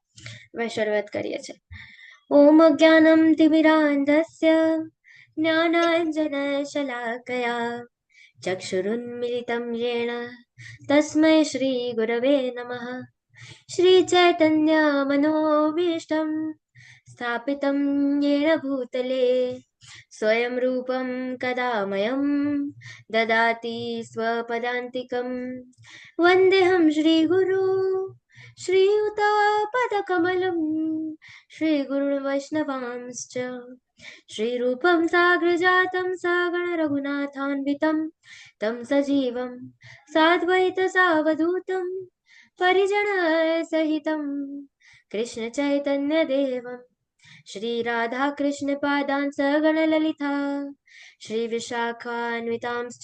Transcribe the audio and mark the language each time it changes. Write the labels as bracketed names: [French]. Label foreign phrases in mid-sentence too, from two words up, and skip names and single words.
[Gujarati] હવે શરૂઆત કરીએ છીએ. [Sanskrit] ओम ज्ञानम तिमिरांधस्य ज्ञानांजनशलाकया चक्षुरुन्मिलितं येन तस्मै श्री गुरवे नमः. श्री चैतन्य मनोभीष्टं स्थापितं येन भूतले स्वयं रूपं कदा मह्यं ददाति स्वपदान्तिकं. वन्देऽहं श्रीगुरु श्रीयुतापदकमलं श्रीगुरुन् वैष्णवांश्च श्रीरूपं साग्रजातं सगण रघुनाथान्वितं तं सजीवं साद्वैतसावधूतं परिजनसहितं कृष्ण चैतन्य देवं श्री राधा कृष्ण पादान् सगण ललिता श्री विशाखान्वितांश्च.